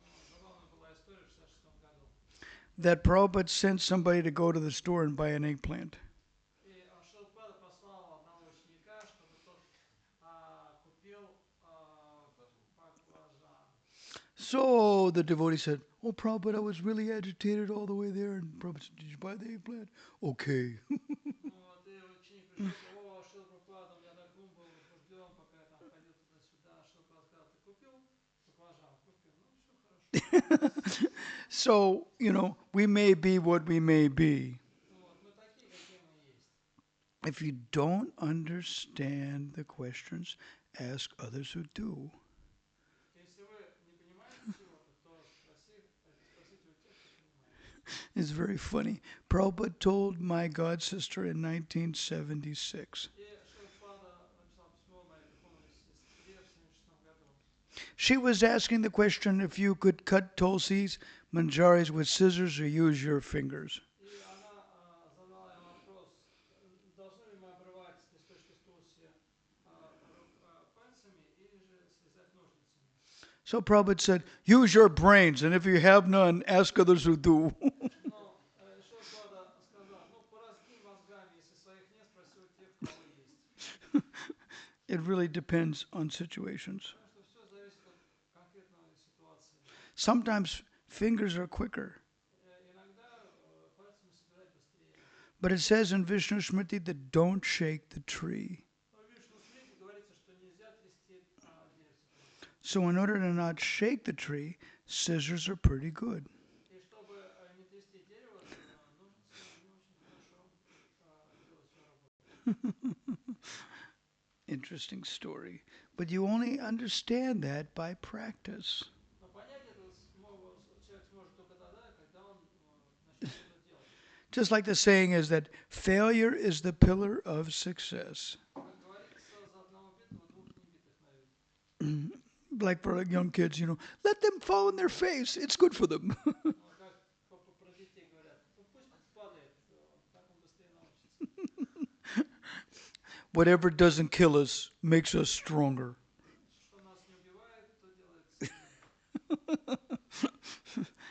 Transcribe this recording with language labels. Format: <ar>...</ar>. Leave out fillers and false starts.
<ru>Забавная была история в 1966 году.</ru> <en>that Prabhupada sent somebody to go to the store and buy an eggplant.</en> <ru>И Шилпада послал одного ученика, чтобы тот купил баклажан.</ru> <en>So the devotee said, "Oh, Prabhupada, I was really agitated all the way there." And Prabhupada said, "Did you buy the eggplant?" "Okay."</en> <ru>Вот, и ученик пришел, сказал: о, Шилпада, у меня так ум был возбужден, пока я там ходил туда-сюда. Шилпада сказал: ты купил баклажан? Купил. Ну, все хорошо.</ru> <en>So, we may be what we may be.</en> <ru>Вот, мы такие, какие мы есть.</ru> <en>If you don't understand the questions, ask others who do.</en> <ru>Если вы не понимаете чего-то, то спросите у тех, кто понимает.</ru> <en>It's very funny. Prabhupada told my god sister in 1976.</en> <ru>И Шилпада написал письмо моей духовной сестре в 1976 году.</ru> <en>She was asking the question if you could cut tulsis, manjaris with scissors or use your fingers.</en> <ru>И она задала ей вопрос, должны ли мы обрывать листочки стулси пальцами или же срезать ножницами.</ru> <en>So Prabhupada said, use your brains, and if you have none, ask others who do.</en> <ru>Но Шилпада сказал, ну поразги мозгами, если своих нет, спроси у тех, у кого есть.</ru> <en>It really depends on situations.</en> <ru>Потому что все зависит от конкретной ситуации.</ru> <en>Sometimes fingers are quicker.</en> <ru>Иногда пальцами собирать быстрее.</ru> <en>But it says in Vishnu Smriti that don't shake the tree.</en> <ru>Но в Вишну Смрити говорится, что нельзя трясти деревце только.</ru> <en>So in order to not shake the tree, scissors are pretty good.</en> <ru>И чтобы не трясти дерево, ножницы, они очень хорошо делают свою работу.</ru> <en>Interesting story. But you only understand that by practice.</en> <ru>Но понять это человек сможет только тогда, когда он начнет это делать.</ru> <en>Just like the saying is that failure is the pillar of success.</en> <ru>Как говорится, за одного битого двух небитых на вид.</ru> <en>Like for young kids, let them fall on their face. It's good for them.</en> <ru>Как про детей говорят, ну пусть падает, так он быстрее научится.</ru> <en>Whatever doesn't kill us makes us stronger.</en> <ru>Что нас не убивает, то делает сильнее.</ru>